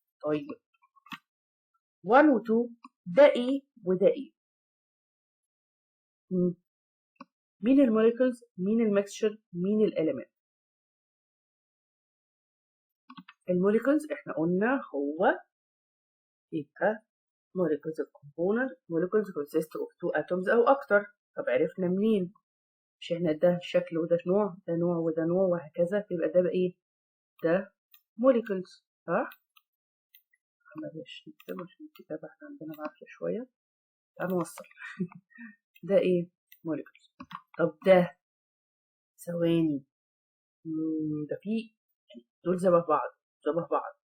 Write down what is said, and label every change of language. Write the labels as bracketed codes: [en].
[ar] طيب 1 و 2 ده ايه وده ايه؟ مين الموليكولز؟ مين الميكسشر؟ مين الاليمنت؟ الموليكولز احنا قلنا هو يبقى [en] molecules of component. molecules consist of 2 atoms [ar] او اكتر. طب عرفنا منين؟ مش احنا ده شكل وده نوع، ده نوع وده نوع وهكذا، يبقى ده بقى ايه؟ ده molecules، صح؟ معلش نكتب عشان الكتابة احنا عندنا بعافية شوية. تعالوا نوصل. ده ايه؟ molecules. طب ده ثواني، ده فيه دول شبه بعض شبه بعض.